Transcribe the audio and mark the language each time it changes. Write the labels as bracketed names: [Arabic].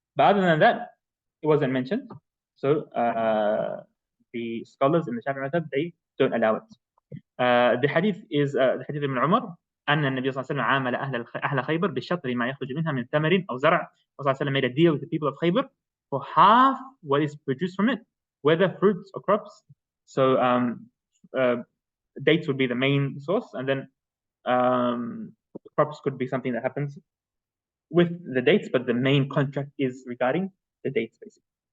[English] But other than that, it wasn't mentioned. So the scholars in the Shafi'i method, they don't allow it. The hadith is the hadith of Ibn Umar. [Arabic] أن النبي صلى الله عليه وسلم عامل أهل خيبر بالشطر ما يخرج منها من ثمر أو زرع. صلى الله عليه وسلم [English] made a deal with the people of Khaybar for half what is produced from it, whether fruits or crops. So dates would be the main source, and then crops could be something that happens with the dates, but the main contract is regarding the dates, basically.